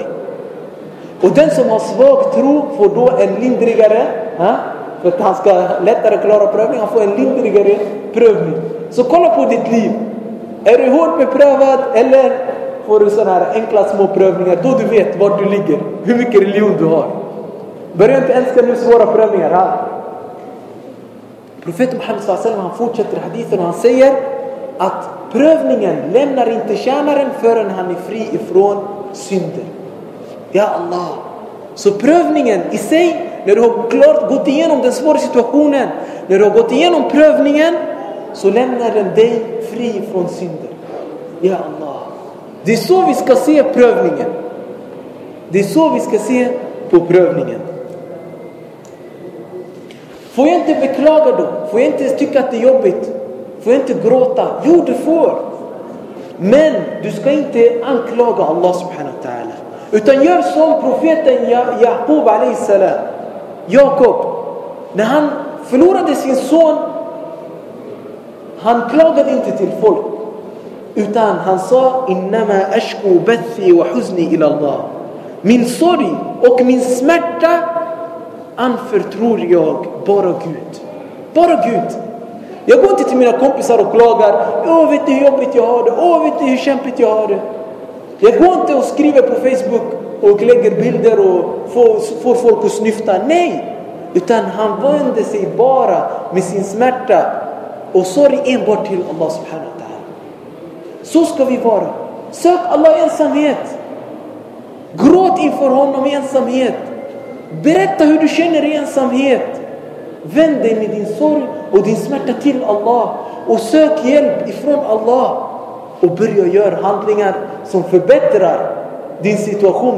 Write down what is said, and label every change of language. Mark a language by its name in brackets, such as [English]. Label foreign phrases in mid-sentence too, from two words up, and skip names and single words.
[Swedish] Och den som har svag tro får då en lindrigare, för att han ska lättare klara prövning, han får en lindrigare prövning. Så kolla på ditt liv. Är du hårt beprövad eller får du sådana här enkla små prövningar, då du vet var du ligger, hur mycket religion du har. Börja inte älska nu svåra prövningar. Profeten Muhammed [Arabic] صلى الله عليه وسلم, [Swedish] han fortsätter hadithen och han säger att prövningen lämnar inte tjänaren förrän han är fri ifrån synder. [Arabic] يا الله. [Swedish] Så prövningen i sig, när du har klart gått igenom den svåra situationen, när du har gått igenom prövningen, så lämnar den dig fri från synder. [Arabic] يا الله. [Swedish] Det är så vi ska se prövningen. Det är så vi ska se på prövningen. Får jag inte beklaga då? Får jag inte tycka att det är jobbigt? Får jag inte gråta? Jo, du får. Men du ska inte anklaga Allah [Arabic] سبحانه وتعالى. [Swedish] Utan gör som profeten Jakob [Arabic] عليه السلام. [Swedish] Jakob, när han förlorade sin son, han klagade inte till folk. Utan han sa, [Arabic] إنما أشكو بثي وحزني إلى الله. [Swedish] Min sorg och min smärta anförtror jag bara Gud. Bara Gud. Jag går inte till mina kompisar och klagar. Vet du hur jobbigt jag har det? Vet du hur kämpigt jag har det? Jag går inte och skriver på Facebook och lägger bilder och får folk att snyfta. Nej. Utan han vände sig bara med sin smärta och sorg enbart till Allah [Arabic] سبحانه وتعالى. [Swedish] Så ska vi vara. Sök Allah i ensamhet. Gråt inför honom i ensamhet. Berätta hur du känner i ensamhet. Vänd dig med din sorg och din smärta till Allah. Och sök hjälp ifrån Allah. Och börja göra handlingar som förbättrar din situation.